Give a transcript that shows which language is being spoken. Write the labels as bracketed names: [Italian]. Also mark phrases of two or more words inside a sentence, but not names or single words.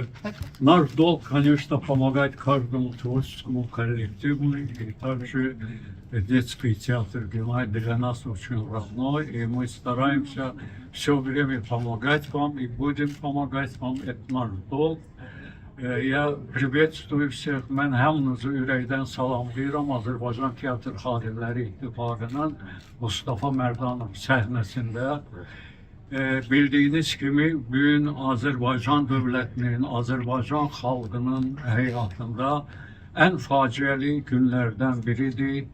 [Russian] Наш долг, конечно, помогать каждому творческому коллективу, и также детский театр для нас очень родной, и мы стараемся все время помогать вам, и будем помогать вам, это наш долг. Я приветствую всех. [Azerbaijani] Mən hamınızı ürəkdən salamlayıram. Azərbaycan Teatr Xadimləri İttifaqının Mustafa Mərdanov səhnəsində. Bildiyiniz kimi, bugün Azərbaycan dövlətinin, Azərbaycan xalqının həyatında ən faciəli günlərdən biridir.